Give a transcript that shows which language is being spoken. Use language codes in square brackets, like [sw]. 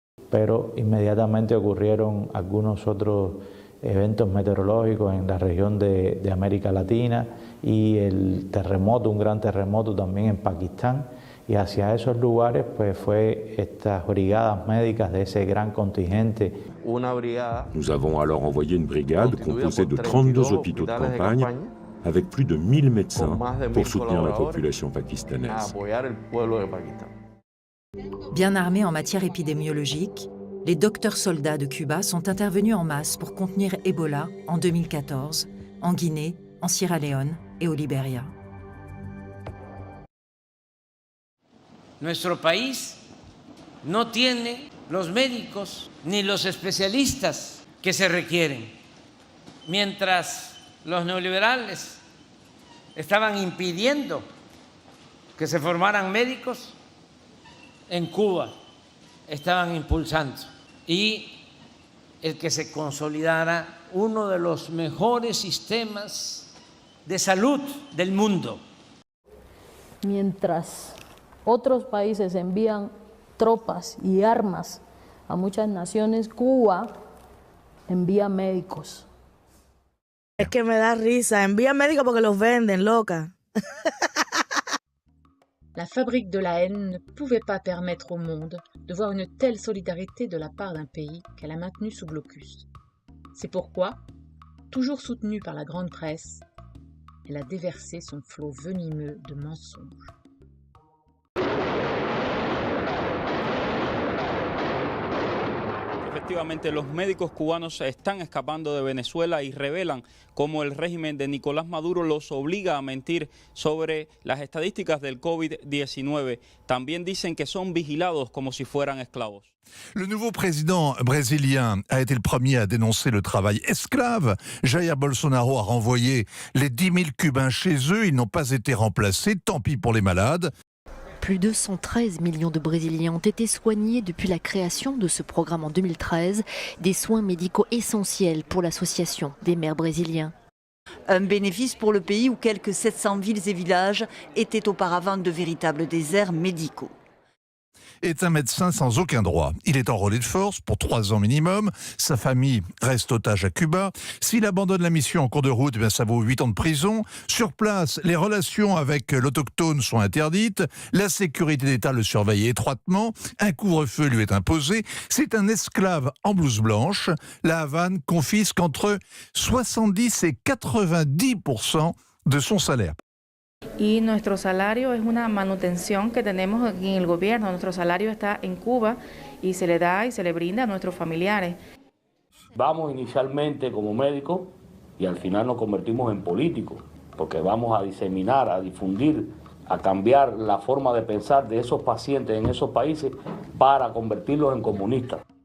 [es] Pero inmediatamente ocurrieron algunos otros eventos meteorológicos en la región de América Latina y el terremoto, un gran terremoto también en Pakistán, y hacia esos lugares pues fue estas brigadas médicas de ese gran contingente. [fr] Nous avons alors envoyé une brigade composée de 32 hôpitaux de campagne avec plus de 1000 médecins pour soutenir la population pakistanaise. Bien armés en matière épidémiologique, les docteurs soldats de Cuba sont intervenus en masse pour contenir Ebola en 2014, en Guinée, en Sierra Leone et au Liberia. [es] Nuestro país no tiene los médicos ni los especialistas que se requieren. Mientras los neoliberales estaban impidiendo que se formaran médicos en Cuba estaban impulsando y el que se consolidara uno de los mejores sistemas de salud del mundo. Mientras otros países envían tropas y armas a muchas naciones, Cuba envía médicos. Es que me da risa, envía médicos porque los venden, loca. [fr] La Fabrique de la haine ne pouvait pas permettre au monde de voir une telle solidarité de la part d'un pays qu'elle a maintenu sous blocus. C'est pourquoi, toujours soutenue par la grande presse, elle a déversé son flot venimeux de mensonges. [es] Efectivamente, los médicos cubanos se están escapando de Venezuela y revelan cómo el régimen de Nicolás Maduro los obliga a mentir sobre las estadísticas del COVID-19. También dicen que son vigilados como si fueran esclavos. [fr] Le nouveau président brésilien a été le premier à dénoncer le travail esclave. Jair Bolsonaro a renvoyé les 10 000 Cubains chez eux. Ils n'ont pas été remplacés. Tant pis pour les malades. Plus de 113 millions de Brésiliens ont été soignés depuis la création de ce programme en 2013, des soins médicaux essentiels pour l'association des maires brésiliens. Un bénéfice pour le pays où quelques 700 villes et villages étaient auparavant de véritables déserts médicaux. Est un médecin sans aucun droit. Il est enrôlé de force pour 3 ans minimum. Sa famille reste otage à Cuba. S'il abandonne la mission en cours de route, ça vaut 8 ans de prison. Sur place, les relations avec l'autochtone sont interdites. La sécurité d'État le surveille étroitement. Un couvre-feu lui est imposé. C'est un esclave en blouse blanche. La Havane confisque entre 70 et 90% de son salaire. [es] Y nuestro salario es una manutención que tenemos aquí en el gobierno. Nuestro salario está en Cuba y se le da y se le brinda a nuestros familiares. Vamos inicialmente como médicos y al final nos convertimos en políticos, porque vamos a diseminar, a difundir, a cambiar la forma de pensar de esos pacientes en esos países para convertirlos en comunistas.